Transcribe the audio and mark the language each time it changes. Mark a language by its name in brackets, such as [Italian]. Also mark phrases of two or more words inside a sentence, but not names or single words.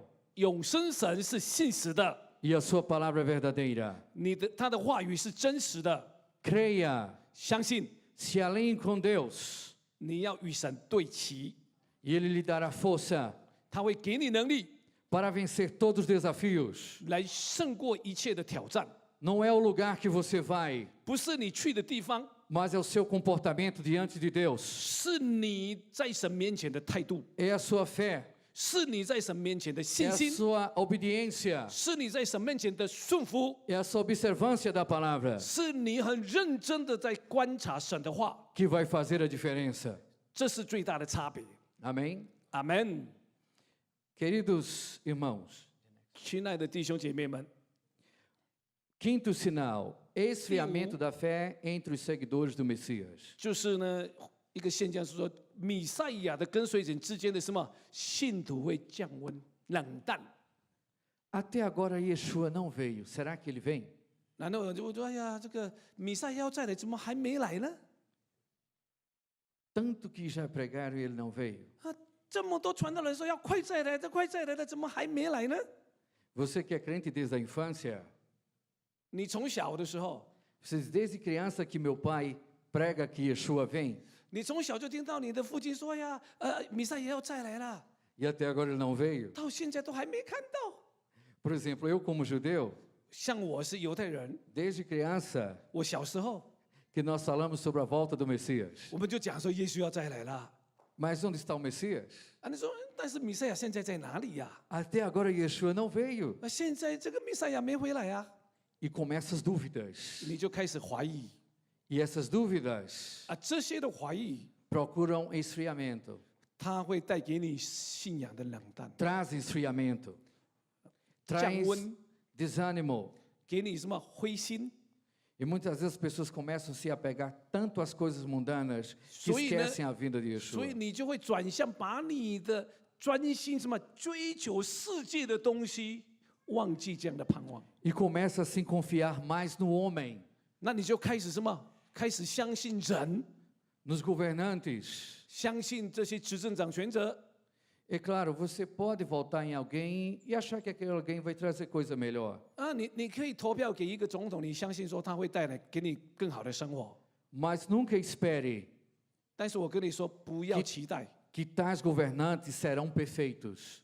[Chinese] 永生神是信实的， [Portuguese] e a sua palavra é verdadeira. [Chinese] 他的话语是真实的， [Portuguese] Creia, [Chinese] 相信 [Portuguese] se alinhe com Deus [Chinese] 你要与神对齐， [Portuguese] e Ele lhe dará força [Chinese] 他会给你能力 [Portuguese] para vencer todos os desafios. [Chinese] 来胜过一切的挑战， [Portuguese] Não é o lugar que você vai, [Chinese] 不是你去的地方， [Portuguese] mas é o seu comportamento diante de Deus. [Chinese] 是你在神面前的态度， [Portuguese] É a sua fé, [Chinese] 是你在神面前的 [Portuguese] é [Chinese] 信 [Portuguese] a [Chinese] 心， [Portuguese] sua obediência, [Chinese] 是你在神面前的顺服， [Portuguese] é a sua observância da palavra [Chinese] 是你很认真的在观察神的话， [Portuguese] que vai fazer a diferença. [Chinese] 这是最大的差别。 [Portuguese] Amém? [Chinese] 阿门。 [Portuguese] Queridos irmãos, [Chinese] 亲爱的弟兄姐妹们， [Portuguese] quinto sinal, esfriamento da fé entre os seguidores do Messias. [Chinese] 就是呢一个现象是说，弥赛亚的跟随者之间的什么信徒会降温、冷淡。 [Portuguese] Até agora Yeshua não veio. Será que ele vem? [Chinese] 然后我就说，哎呀，这个弥赛亚要再来，怎么还没来呢？ [Portuguese] Tanto que já pregaram e ele não veio. [Chinese] 啊，这么多传道人说要快再来的，快再来的，怎么还没来呢？ [Portuguese] Você que é crente desde a infância, [Chinese] 你从小的时候， [Portuguese] vocês desde criança que meu pai prega que Yeshua vem, [Chinese] 你从小就听到你的父亲说呀，弥赛亚要再来了， [Portuguese] e até agora ele não veio. [Chinese] 到现在都还没看到。 [Portuguese] Por exemplo, eu como judeu, [Chinese] 像我是犹太人， [Portuguese] desde criança [Chinese] 我小时候 [Portuguese] que nós falamos sobre a volta do Messias. [Chinese] 我们就讲说耶稣要再来了。 [Portuguese] Mas onde está o Messias? [Chinese] 啊，你说，但是弥赛亚现在在哪里呀？ [Portuguese] Até agora Yeshua não veio. [Chinese] 那现在这个弥赛亚没回来呀， [Portuguese] E começam as dúvidas. [Chinese] 你就开始怀疑 [Portuguese] E essas dúvidas [Chinese] 啊，这些的怀疑， [Portuguese] procuram esfriamento. [Chinese] 它会带给你信仰的冷淡， [Portuguese] Traz esfriamento. [Chinese] 降 [Portuguese] Traz [Chinese] 温， [Portuguese] desânimo. [Chinese] 给你什么灰心。 [Portuguese] E muitas vezes as pessoas começam a se apegar tanto às coisas mundanas que [Chinese] 所以呢， [Portuguese] esquecem a vinda de [Chinese] 所以 [Portuguese] Yeshua. [Chinese] 你就会转向，把你的专心什么追求世界的东西，忘记这样的盼望。 [Portuguese] E começa a se confiar mais no homem, [Chinese] 那你就开始什么？开始相信人， [Portuguese] nos governantes. [Chinese] 相信这些执政掌权者。 [Portuguese] É claro, você pode votar em alguém e achar que aquele alguém vai trazer coisa melhor. [Chinese] 啊，你可以投票给一个总统，你相信说他会带来给你更好的生活。 [Portuguese] Mas nunca espere [Chinese] 但是我跟你说，不要期待， [Portuguese] que tais governantes serão perfeitos.